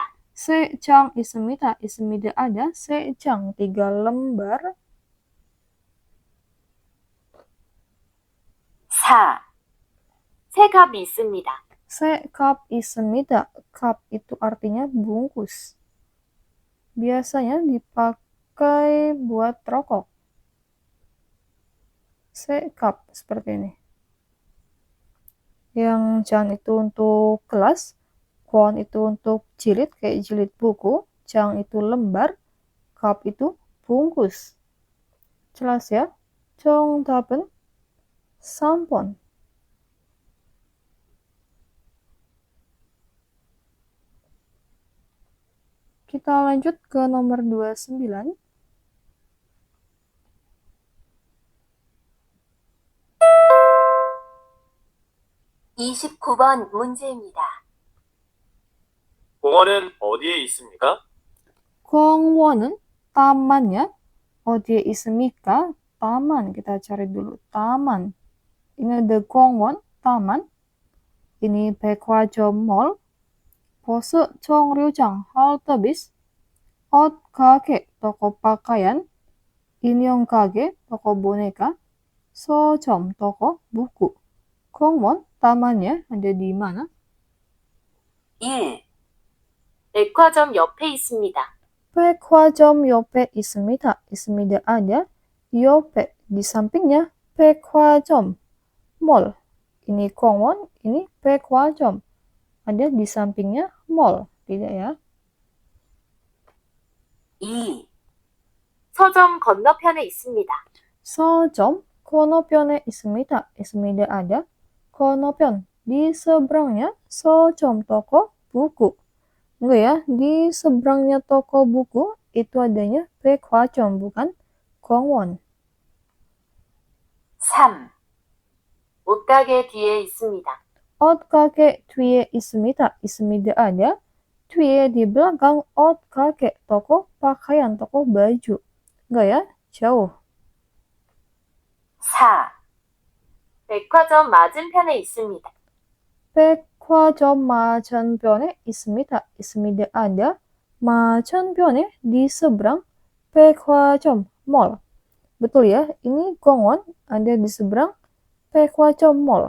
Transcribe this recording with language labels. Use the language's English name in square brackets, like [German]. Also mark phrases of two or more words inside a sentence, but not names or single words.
[Korean] 세장 있습니다. 있습니다 ada, 세장 3 lembar. 4. 3갑 있습니다. Sekap 있습니다. [Indonesian] Cup itu artinya bungkus. Biasanya dipakai buat rokok. Sekap seperti ini. Yang jan itu untuk gelas, kwon itu untuk jilid, kayak jilid buku, jang itu lembar, cup itu bungkus. Jelas ya? [Korean] 정답은 3번. [Indonesian] Kita lanjut ke nomor 29. [Korean] (29번) 문제입니다. 공원은 어디에 있습니까? 공원은 tamannya 어디에 있습니까? [Indonesian] Taman, kita cari dulu. Taman. Ini ada 공원, taman. Ini 백화점 mall. [Korean] 버스 정류장, [Indonesian] halte bis. [Korean] 옷 가게, [Indonesian] toko pakaian. [Korean] 인형 가게, [Indonesian] toko boneka. 서점, toko buku. 공원, tamannya ada di mana? [Korean] 1. 백화점 옆에 있습니다. 백화점 옆에 있습니다. 있습니다 ada. 옆에, [Indonesian] di sampingnya. 백화점, mall. Ini 공원, ini 백화점. Ada di sampingnya mall. Tidak ya? [Korean] 2. 서점 건너편에 있습니다. 서점, 건너편에 있습니다. [Indonesian] 있습니다 ada. 건너편, di seberangnya. 서점, toko buku. Enggak ya, di seberangnya toko buku itu adanya 백화점, bukan 공원. [Korean] 3. 옷가게 뒤에 있습니다. 옷 가게 뒤에 있습니다. 있습니다 ada. 뒤에 [Indonesian] di belakang [Korean] 옷 가게, [Indonesian] toko pakaian, toko baju. Enggak ya, jauh. [Korean] 4. 백화점 맞은편에 있습니다. 백화점 맞은편에 있습니다. 있습니다 ada. 맞은편에, [Indonesian] di seberang. 백화점 mall. Betul ya, ini 공원 ada di seberang 백화점 mall.